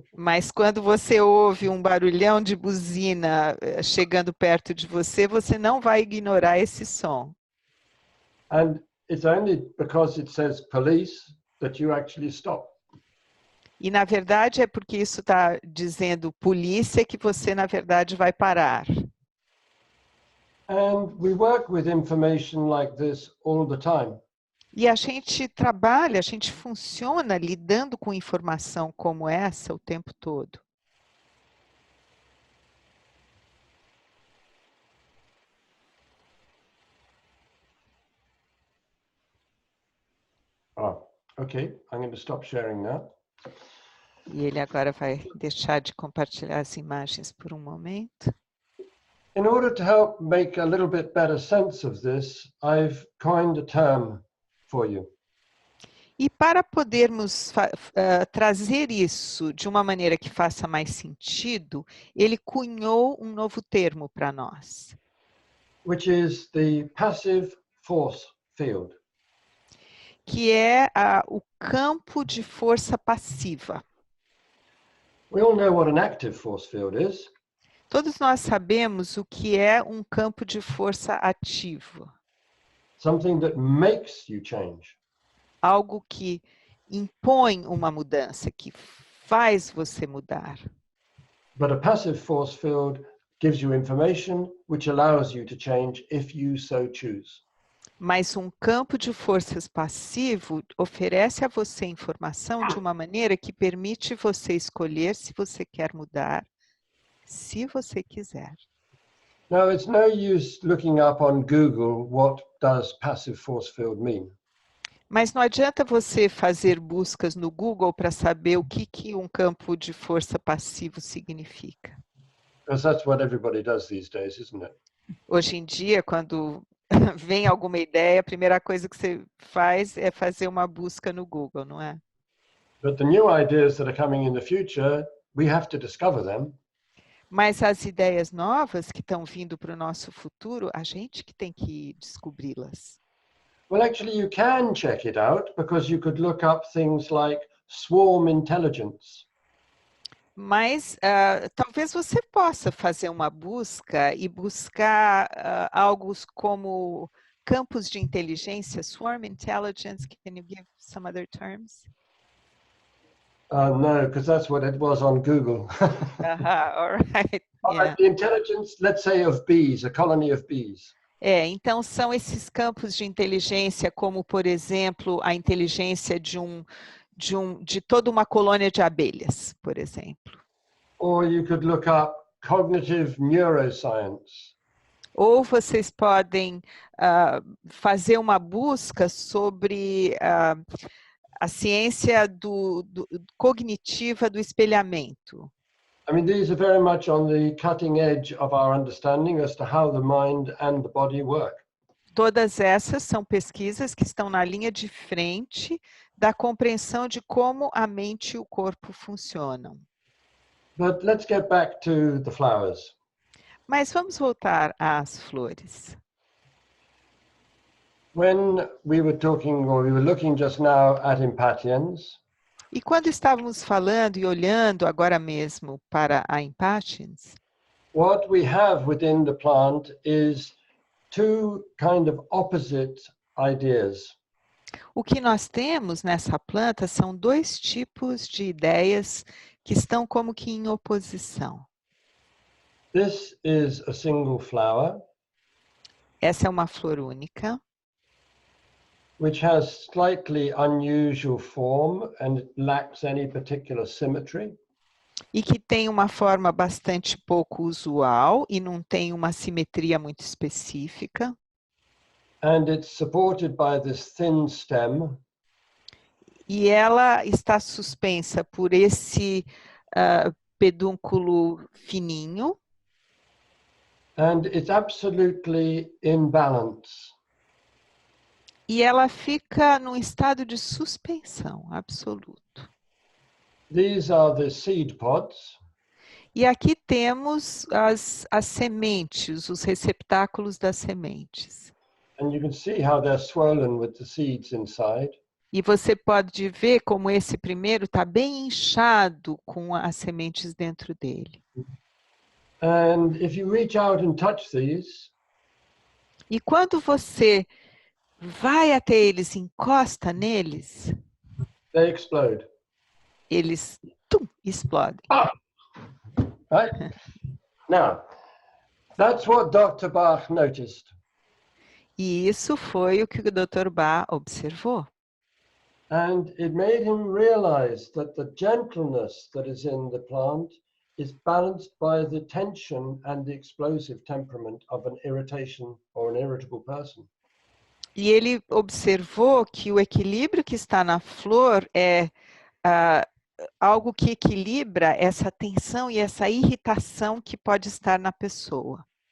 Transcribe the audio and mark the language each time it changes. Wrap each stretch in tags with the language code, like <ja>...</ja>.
<pt>Mas quando você ouve um barulhão de buzina chegando perto de você, você não vai ignorar esse som.</pt> <en>And it's only because it says police that you actually stop.</en> <pt>E na verdade é porque isso está dizendo polícia que você na verdade vai parar.</pt> <en>And we work with information like this all the time.</en> <pt>E a gente trabalha, a gente funciona lidando com informação como essa o tempo todo.</pt> <en>Okay, I'm going to stop sharing now.</en> <pt>E ele agora vai deixar de compartilhar as imagens por um momento.</pt> <en>In order to help make a little bit better sense of this, I've coined a term for you.</en> <pt>E para podermos trazer isso de uma maneira que faça mais sentido, ele cunhou um novo termo para nós.</pt> <en>Which is the passive force field.</en> <pt>Que é o campo de força passiva.</pt> <en>We all know what an active force field is.</en> <pt>Todos nós sabemos o que é um campo de força ativo.</pt> <en>Something that makes you change.</en> <pt>Algo que impõe uma mudança, que faz você mudar.</pt> <en>But a passive force field gives you information which allows you to change if you so choose.</en> <pt>Mas um campo de forças passivo oferece a você informação de uma maneira que permite você escolher se você quer mudar, se você quiser.</pt> <en>Now, it's no use looking up on Google what does passive force field mean.</en> <pt>Mas não adianta você fazer buscas no Google para saber o que um campo de força passivo significa.</pt> <en>Because that's what everybody does these days, isn't it?</en> <pt>Hoje em dia, quando vem alguma ideia, a primeira coisa que você faz é fazer uma busca no Google, não é?</pt> <en>But the new ideas that are coming in the future, we have to discover them.</en> <pt>Mas as ideias novas que estão vindo para o nosso futuro, a gente que tem que descobri-las.</pt> <en>Well, actually, you can check it out because you could look up things like swarm intelligence.</en> <pt>Mas talvez você possa fazer uma busca e buscar algo como campos de inteligência, swarm intelligence.</pt> <en>Can you give some other terms? No, because that's what it was on Google. All right. Yeah. The intelligence, let's say, of bees, a colony of bees.</en> <pt>Então são esses campos de inteligência, como por exemplo a inteligência de toda uma colônia de abelhas, por exemplo.</pt> <en>Or you could look up cognitive neuroscience.</en> <pt>Ou vocês podem fazer uma busca sobre a ciência cognitiva do espelhamento.</pt> <en>I mean, these are very much on the cutting edge of our understanding as to how the mind and the body work.</en> <pt>todas essas são pesquisas que estão na linha de frente da compreensão de como a mente e o corpo funcionam.</pt> <en>But let's get back to the flowers.</en> <pt>Mas vamos voltar às flores.</pt> <en>When we were talking, or we were looking just now at impatiens,</en> <pt>E quando estávamos falando e olhando agora mesmo para a impatiens,</pt> <en>what we have within the plant is two kind of opposite ideas.</en> <pt>o que nós temos nessa planta são dois tipos de ideias que estão como que em oposição.</pt> <en>This is a single flower,</en> <pt>Essa é uma flor única,</pt> <en>which has slightly unusual form and it lacks any particular symmetry.</en> <pt>e que tem uma forma bastante pouco usual e não tem uma simetria muito específica.</pt> <en>And it's supported by this thin stem,</en> <pt>E ela está suspensa por esse pedúnculo fininho.</pt> <en>and it's absolutely in balance.</en> <pt>E ela fica num estado de suspensão absoluto.</pt> <en>These are the seed pods,</en> <pt>E aqui temos as sementes, os receptáculos das sementes.</pt> <en>and you can see how they're swollen with the seeds inside.</en> <pt>E você pode ver como esse primeiro está bem inchado com as sementes dentro dele.</pt> <en>And if you reach out and touch these,</en> <pt>E quando você vai até eles, encosta neles,</pt> <en>they explode.</en> <pt>eles explodem.</pt> <en>Right? Now, that's what Dr. Bach noticed.</en> <pt>E isso foi o que o Dr. Bach observou.</pt> <en>And it made him realize that the gentleness that is in the plant is balanced by the tension and the explosive temperament of an irritation or an irritable person.</en> <pt>E ele observou que o equilíbrio que está na flor é algo que equilibra essa tensão e essa irritação que pode estar na pessoa.</pt>